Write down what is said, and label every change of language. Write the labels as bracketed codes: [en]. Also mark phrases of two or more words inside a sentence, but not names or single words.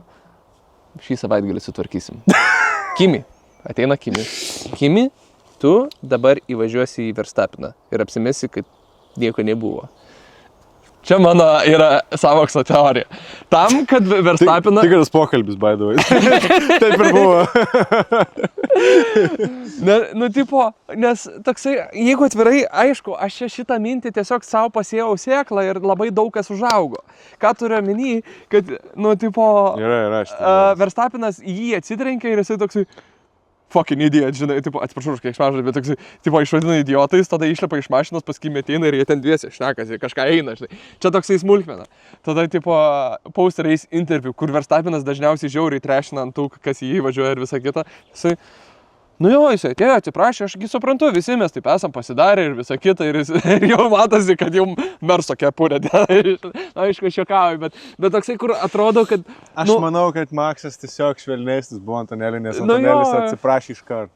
[lt] Šį savaitgalį sutvarkysim. Kimi, ateina Kimi. Kimi, tu dabar įvažiuosi į Verstappeną ir apsimesi, kad nieko nebuvo. Čia mano yra sąmokslo teorija. Tam, kad Verstappenas... Tikras pokalbis, [en] by the way. [lt] Taip ir buvo. Tipo, nes toksai, jeigu atvirai, aišku, aš šitą mintį tiesiog savo pasėjau sėklą ir labai daug kas užaugo. Ką turiu omeny, kad, tipo... Yra, Verstappenas jį atsitrenkė ir jisai toksai... [en] Fucking idiot, [lt] žinai, tipo, atsiprašau už kiekšmažą, bet toksai, tipo, išvadina idiotais, tada išlipa iš mašinos, paskui metina ir jie ten dviesi šnekasi, kažką eina, žinai. Čia toksai smulkmena. Tada, tipo, [en] post-race interview, [lt] kur Verstappenas dažniausiai žiauriai trešina ant tų, kas jį važiuoja ir visą kitą. Jisai, jisai atėjo, atsiprašė, ašgi suprantu, visi mes taip esam pasidarę ir visą kitą ir jau matosi, kad jau merso kepurė. Aišku, aš juokauju, bet toksai, kur atrodo, kad... Aš manau, kad Maksas tiesiog švelnesnis buvo Antonėlį, nes Antonėlis atsiprašė iš karto.